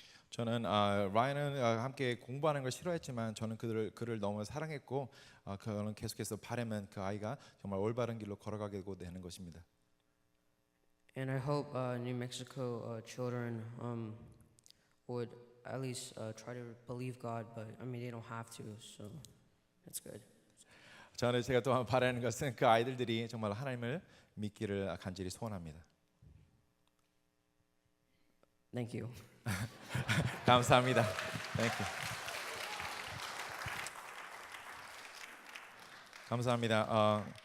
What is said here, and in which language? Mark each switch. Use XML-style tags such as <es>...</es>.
<ko>저는 라이언은 함께 공부하는 걸 싫어했지만 저는 그를 너무 사랑했고 그는 계속해서 바라면 그 아이가 정말 올바른 길로 걸어가게 되는 것입니다.</ko> <en>And I hope New Mexico children would at least try to believe God, but I mean they don't have to, so that's good.</en> <ko>저는 제가 또 바라는 것은 그 아이들이 정말 하나님을 믿기를 간절히 소원합니다.</ko> <en>Thank you.</en> <ko>감사합니다.</ko> <en>Thank you.</en> <ko>감사합니다.</ko>